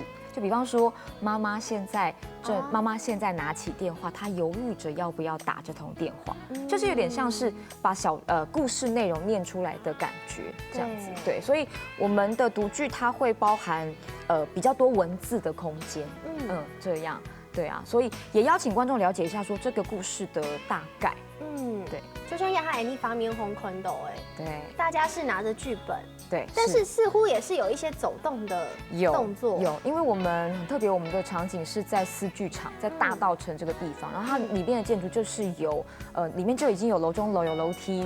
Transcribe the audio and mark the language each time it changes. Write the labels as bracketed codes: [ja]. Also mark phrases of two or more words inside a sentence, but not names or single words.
[zh] 就比方說，媽媽現在拿起電話，她猶豫着要不要打這通電話，就是有點像是把故事內容念出來的感覺，這樣子。對，所以我們的讀劇它會包含比較多文字的空間，這樣，對啊，所以也邀請觀眾了解一下說這個故事的大概，對。就像亚哈尼发明红坤斗，哎，对大家是拿着剧本，对，但是似乎也是有一些走动的动作，有，因为我们很特别，我们的场景是在四剧场，在大稻埕这个地方，然后它里面的建筑就是有里面就已经有楼中楼，有楼梯，